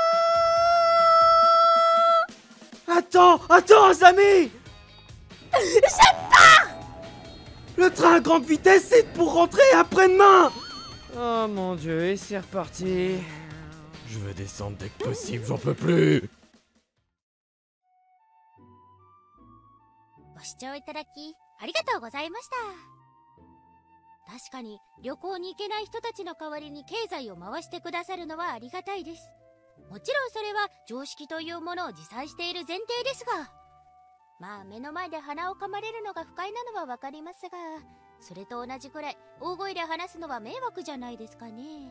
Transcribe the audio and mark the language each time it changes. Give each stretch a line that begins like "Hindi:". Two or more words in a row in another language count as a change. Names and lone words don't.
French: Attends, Samy! Je pars. Le train à grande vitesse, c'est pour rentrer après-demain! Oh mon dieu, et c'est reparti. Je veux descendre dès que possible, j'en peux plus!
Japanese: ご視聴いただきありがとうございました。確かに旅行に行けない人たちの代わりに経済を回してくださるのはありがたいです。もちろんそれは常識というものを持参している前提ですが、まあ目の前で鼻を噛まれるのが不快なのはわかりますが、それと同じくらい大声で話すのは迷惑じゃないですかね。